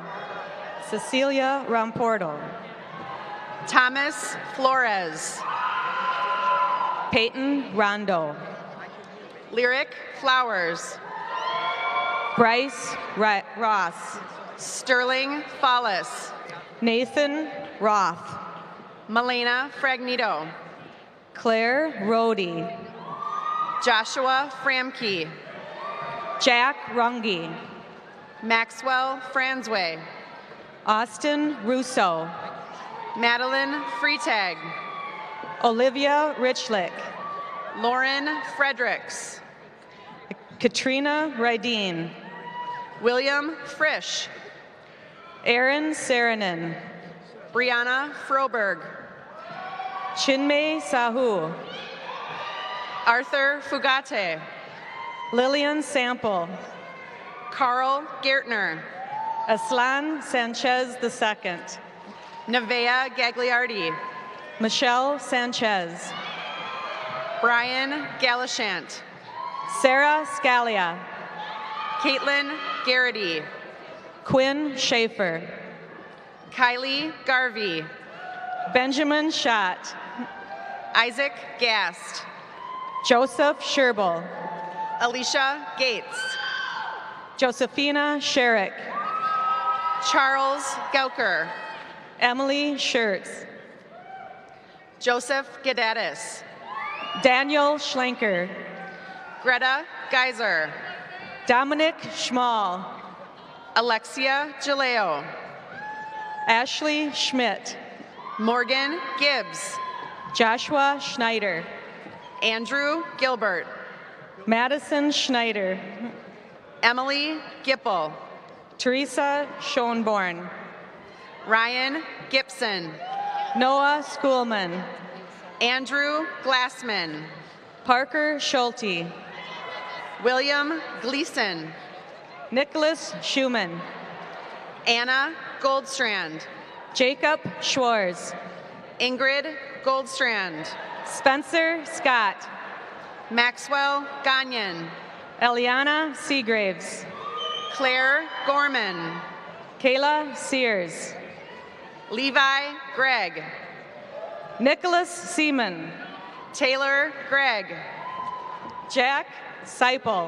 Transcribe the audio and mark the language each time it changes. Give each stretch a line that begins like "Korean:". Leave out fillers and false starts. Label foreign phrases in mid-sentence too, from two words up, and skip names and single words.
English: Cecilia Ramporto. Thomas Flores. Peyton Rondo. Lyric Flowers. Bryce Ross. Sterling Follis. Nathan Roth. Melena Fragnito. Claire Rohde. Joshua Framke. Jack Runge. Maxwell Franzway. Austin Russo. Madeline Freitag. Olivia Richlick. Lauren Fredericks. Katrina Rydeen. William Frisch. Aaron Saranen. Brianna Froberg. Chinmay Sahu. Arthur Fugate. Lillian Sample. Carl Gertner. Aslan Sanchez II. Nevea Gagliardi. Michelle Sanchez. Brian Galashant. Sarah Scalia. Caitlin Garrity. Quinn Schaefer. Kylie Garvey. Benjamin Schott. Isaac Gast. Joseph Sherbel. Alicia Gates. Josephina Sherrick. Charles Gauker. Emily Schertz. Joseph Gadatis. Daniel Schlenker. Greta Geyser. Dominic Schmall. Alexia Jaleo. Ashley Schmidt. Morgan Gibbs. Joshua Schneider. Andrew Gilbert. Madison Schneider. Emily Gipple. Teresa Schoenborn. Ryan Gibson. Noah Schoolman. Andrew Glassman. Parker Schulte. William Gleason. Nicholas Schumann. Anna Goldstrand. Jacob Schwartz. Ingrid Goldstrand. Spencer Scott. Maxwell Gagnon. Eliana Seagraves. Claire Gorman. Kayla Sears. Levi Gregg. Nicholas Seaman. Taylor Gregg. Jack Seipel.